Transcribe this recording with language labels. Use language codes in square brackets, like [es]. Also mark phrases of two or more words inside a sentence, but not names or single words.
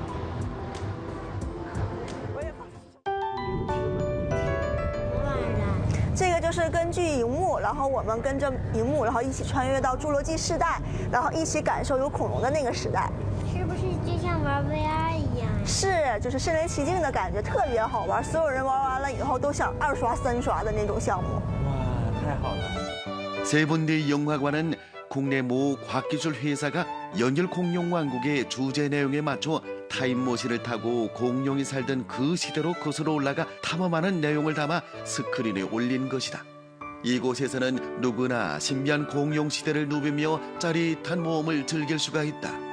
[zh] 这个就是根据荧幕，然后我们跟着荧幕，然后一起穿越到侏罗纪世代，然后一起感受有恐龙的那个时代。是不是就像玩 VR 一样？是，就是身临其境的感觉，特别好玩。所有人玩完了以后都想2刷3刷的那种项目。哇，太好了！ [ko] 세 군데 영화관은 국내 모 과학기술 회사가 연일 공룡왕국의 주제 내용에 맞춰 타임머신을 타고 공룡이 살던 그 시대로 거슬러 올라가 탐험하는 내용을 담아 스크린에 올린 것이다. 이곳에서는 누구나 신비한 공룡 시대를 누비며 짜릿한 모험을 즐길 수가 있다.